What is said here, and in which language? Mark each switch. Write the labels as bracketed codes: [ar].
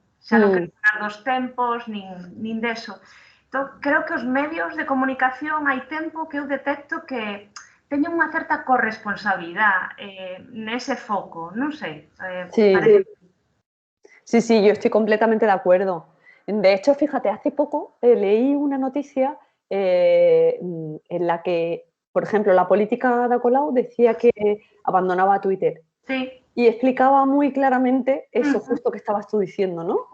[gl] Xa non quero falar dos tempos, nin deso. Entón, creo que os medios de comunicación hai tempo que eu detecto que teñen unha certa corresponsabilidade nese foco, non sei. [es] Sí, yo estoy completamente de acuerdo. De hecho, fíjate, hace poco leí una noticia en la que, por ejemplo, la política de Colau decía que abandonaba Twitter. Sí. Y explicaba muy claramente eso justo que estabas tú diciendo, ¿no?